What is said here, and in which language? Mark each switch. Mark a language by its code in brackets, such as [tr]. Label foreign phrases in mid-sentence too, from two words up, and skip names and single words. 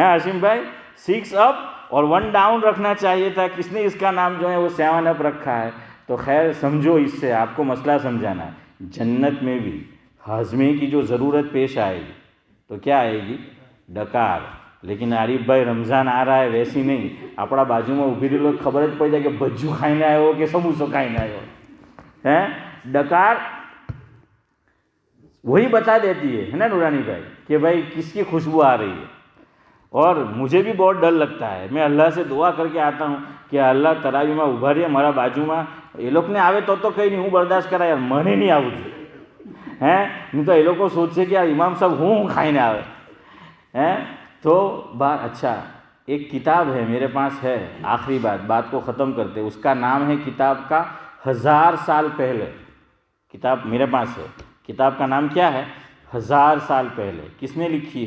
[ur] ہاشم بھائی 6 اپ اور 1 ڈاؤن رکھنا چاہیے تھا، کس نے اس کا نام جو ہے وہ 7 اپ رکھا ہے؟ تو خیر سمجھو، اس سے آپ کو مسئلہ سمجھانا ہے، جنت میں بھی ہاضمے کی جو ضرورت پیش آئے گی تو کیا آئے گی؟ ڈکار۔ لیکن عارف بھائی رمضان آ رہا ہے ویسی نہیں، [gu] આપણા બાજુમાં ઊભી રહેલો ખબર જ પડી જાય કે ભજ્જુ ખાઈને આવ્યો કે સમોસો ખાઈને આવ્યો ہے۔ [ur] ڈکار وہی بتا دیتی ہے نا نورانی بھائی کہ بھائی کس کی خوشبو آ رہی ہے۔ اور مجھے بھی بہت ڈر لگتا ہے، میں اللہ سے دعا کر کے آتا ہوں کہ اللہ [gu] તરાવીમાં ઊભા રહે મારા બાજુમાં، એ લોકોને આવે તો કંઈ નહીં، હું બરદાસ્ત કરાય યાર، મને નહીં આવવું જોઈએ નહીં તો એ લોકો સોચશે [ur] کہ [gu] યાર ઇમામ સાહેબ હું ખાઈને આવે [ur] تو اچھا ایک کتاب ہے میرے پاس ہے، آخری بات کو ختم کرتے، اس کا نام ہے کتاب کا 1000 سال پہلے، کتاب میرے پاس ہے، کتاب کا نام کیا ہے؟ 1000 سال پہلے. کس نے لکھی ہے؟